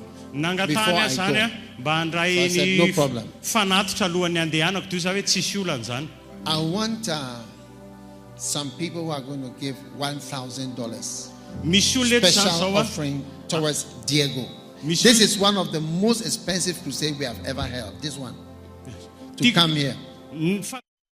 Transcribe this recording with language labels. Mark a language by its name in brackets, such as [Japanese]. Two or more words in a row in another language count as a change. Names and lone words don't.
[Malagasy] Nangatany [English] Before I [Malagasy] zany a mba handray [English] So I said, no [Malagasy] ny [English] problem. [Malagasy] fanatitra alohan'ny andehanako toy za hoe tsisy olana zany. [English] I want some people who are going to give $1,000 [Malagasy] Misy olona eto zany [English] special [Malagasy] zao a. [English] offering towards Diego. [Malagasy] Misy [English] This [Malagasy] olona- [English] is one of the most expensive crusade we have ever held. This one. To [Malagasy] Ti- [English] come here. [Malagasy] Ny fa-